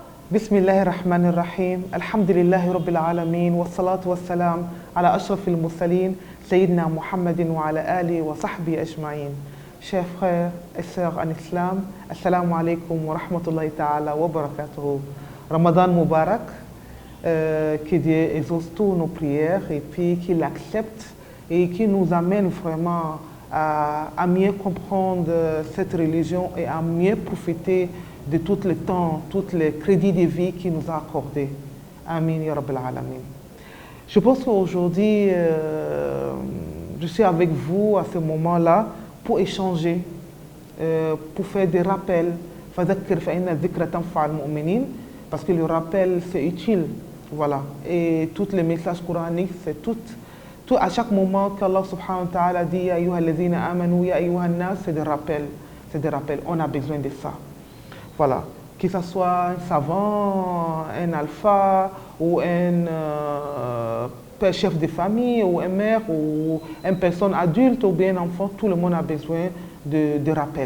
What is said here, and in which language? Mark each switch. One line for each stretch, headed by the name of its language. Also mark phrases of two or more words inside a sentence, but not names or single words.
Arabic: بسم الله الرحمن الرحيم الحمد لله رب العالمين والصلاة والسلام على أشرف المرسلين سيدنا محمد وعلى آله وصحبه أجمعين.
French: Chers frères et sœurs en islam,
Arabic: السلام عليكم ورحمة الله تعالى وبركاته. رمضان مبارك,
French: que Dieu exauce tous nos prières et puis qu'il accepte et qui nous amène vraiment à mieux comprendre cette religion et à mieux profiter de tout le temps, tous les crédits de vie qu'il nous a accordés.
Arabic: آمين يا رب العالمين.
French: Je pense qu'aujourd'hui, je suis avec vous à ce moment-là pour échanger, pour faire des rappels. Parce que le rappel, c'est utile. Voilà. Et tous les messages coraniques, c'est tout à chaque moment qu'Allah
Arabic: سبحانه وتعالى
French: dit
Arabic: يا أيها الذين آمنوا يا أيها الناس,
French: c'est des rappels. C'est des rappels. On a besoin de ça. Voilà. Que ce soit un savant, un alpha, ou un chef de famille, ou un mère, ou une personne adulte, ou bien un enfant, tout le monde a besoin de rappels.